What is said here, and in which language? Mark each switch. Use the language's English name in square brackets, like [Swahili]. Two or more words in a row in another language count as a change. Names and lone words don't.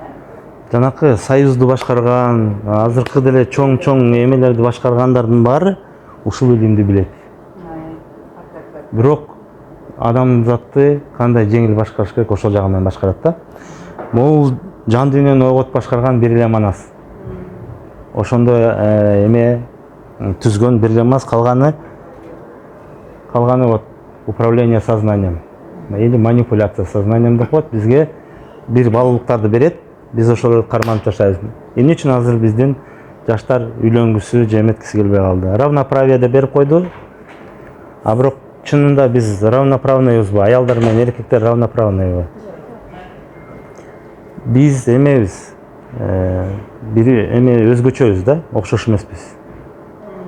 [Kyrgyz] Жанакы союзду башкарган, азыркы деле чоң эмелерди башкаргандардын баары ушул илимди билет. Бирок адамзатты кандай жеңил башкарыш керек, ошол жагы менен башкарат да. Могул жан дүйнөнү ойготуп башкарган бир эле манас. Ошондо эме түзгөн бир эле манас, калганы [Russian] вот управление сознанием. Или манипуляция сознанием [Kyrgyz] деп коет, бизге бир баалуулуктарды берет, биз ошолорду карманып жашайбыз. Эмне үчүн азыр биздин жаштар үйлөнгүсү же эметкиси келбей калды? Равноправие деп берип койду. А бирок чынында биз равноправныйбызбы? Аялдар менен эркектер равноправныйбы? Биз эмебиз, бир эме өзгөчөбүз да, окшош эмеспиз.